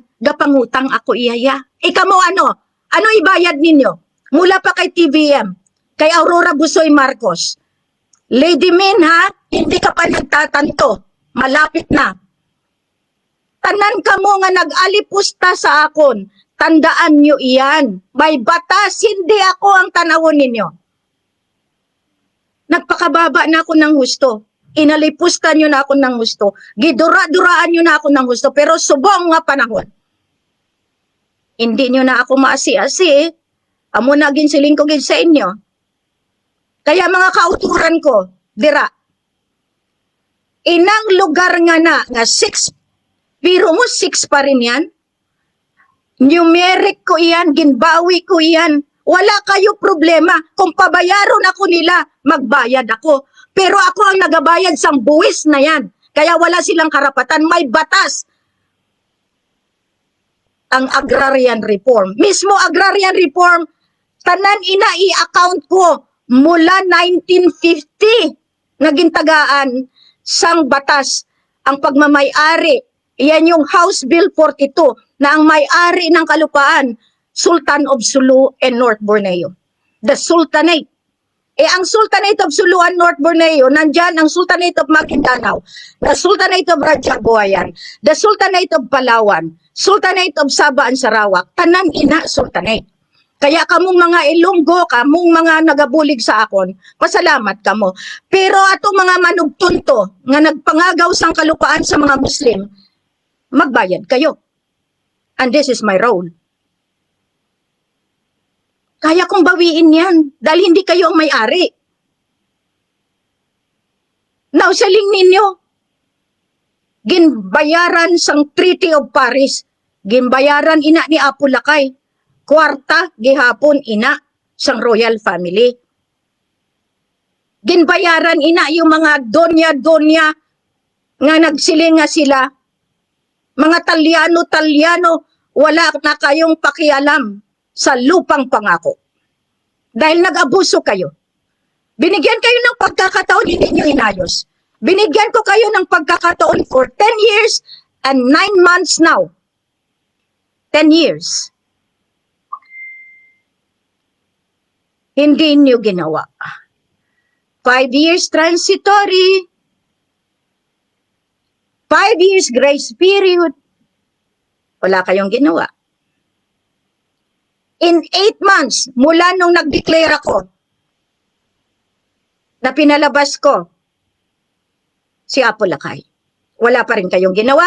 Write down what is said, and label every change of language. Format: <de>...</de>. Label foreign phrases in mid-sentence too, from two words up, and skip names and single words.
<hil>Gapangutang ako iyaya. Ikamo ano? Ano ibayad ninyo? Mula pa kay TVM, kay Aurora Busoy Marcos.</hil> <tl>Lady Min ha, hindi ka pa nagtatanto. Malapit na.</tl> <hil>Tanan ka mo nga nag-alipusta sa akon.</hil> <tl>Tandaan nyo iyan.</tl> <hil>May batas, hindi ako ang tanawon ninyo.</hil> <tl>Nagpakababa na ako ng husto. Inalipustan nyo na ako ng husto. Gidura-duraan nyo na ako ng husto.</tl> <hil>Pero subong nga panahon.</hil> <tl>Hindi nyo na ako maasi-asi.</tl> <hil>Amo na ginsiling ko gid sa inyo. Kaya mga kauturan ko, dira. Inang lugar nga na 6,</hil> <tl>pero mo 6 pa rin yan.</tl> <hil>Numeric ko iyan, ginbawi ko iyan.</hil> <tl>Wala kayo problema.</tl> <hil>Kung pabayaron ako nila, magbayad ako. Pero ako ang nagabayad sa buwis na yan.</hil> <tl>Kaya wala silang karapatan. May batas. Ang</tl> <en>agrarian reform.</en> <hil>Mismo</hil> <en>agrarian reform,</en> <hil>tanan ina i-account ko mula 1950 naging tagaan sang batas ang pagmamay-ari.</hil> <tl>Iyan yung House Bill 42 na ang may-ari ng kalupaan, Sultan of Sulu and North Borneo. The Sultanate. Ang Sultanate of Sulu and North Borneo, nandyan ang Sultanate of Maguindanao, the Sultanate of Rajabuayan, the Sultanate of Palawan, Sultanate of Sabah and Sarawak,</tl> <hil>tanan ina Sultanate. Kaya kamong mga Ilonggo, kamong mga nagabulig sa akon, pasalamat kamo. Pero atong mga manugtunto nga nagpangagaw sang kalupaan sa mga Muslim,</hil> <tl>magbayad kayo.</tl> <en>And this is my role.</en> <tl>Kaya kong bawiin yan dahil hindi kayo ang may-ari.</tl> <hil>Nausaling ninyo, ginbayaran sang Treaty of Paris, ginbayaran ina ni Apo Lakay, kwarta gihapon ina sang royal family. Ginbayaran ina yung mga donya-donya nga nagsiling nga sila, mga Talyano,</hil> <tl>wala na kayong pakialam sa lupang pangako. Dahil nag-abuso kayo. Binigyan kayo ng pagkakataon, hindi nyo inayos. Binigyan ko kayo ng pagkakataon</tl> <en>for 10 years and 9 months now. 10 years.</en> <tl>Hindi nyo ginawa.</tl> <en>5 years transitory. 5 years grace period.</en> <tl>Wala kayong ginawa.</tl> <en>In 8 months,</en> <tl>mula nung nag-declare ako, na pinalabas ko si Apo Lakay, wala pa rin kayong ginawa.</tl>